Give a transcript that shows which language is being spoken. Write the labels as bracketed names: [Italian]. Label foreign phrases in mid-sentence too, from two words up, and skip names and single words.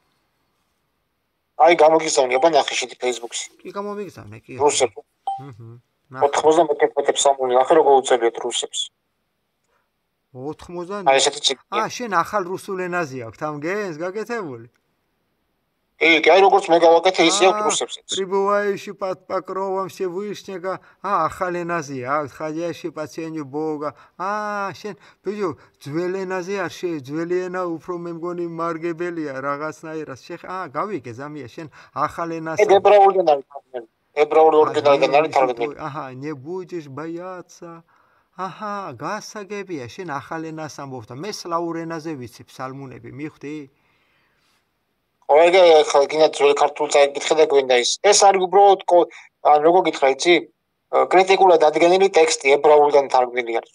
[Georgian] აი გამოგიგზავნე, აბა ნახე შედი Facebook-ში. კი გამომიგზავნე, კი. რუსებს. 91 ფსალმუნი, ახლა როგორ უწევთ რუსებს? 80. აი ესეთი წიგნი. შენ ახალ რუსულ ენაზე აქვს, თამგენს გაკეთებული? კი, აი როგორც მე გავაკეთე, ისე აქვს რუსებსაც. [Russian] Прибывающий под покровом Всевышнего. [Georgian] ახალ ენაზე აქვს, [Russian] ходящий по тенью Бога. [Georgian] შენ ბიჭო, ძველ ენაზე არ ძველი ენა უფრო მე მგონი მარგებელია რაღაცნაირად. გავიგე ზამია, შენ ახალ ენას. ებრაულიდან არის თარგმნილი. ებრაული ორიგინალიდან არის თარგმნილი. [Russian] не будешь бояться. [Georgian] გასაგებია, შენ ახალ ენას ამბობ და მე სლავურ ენაზე ვიცი ფსალმუნები, მიხვდი? ხო, გინდა ძველი ქართულ წაიკითხე და გვინდა ის. ეს არის უბრალოდ ან როგორ გითხრა, იცი? კრიტიკულად ადგენილი ტექსტი ებრაულიდან თარგმნილი არის.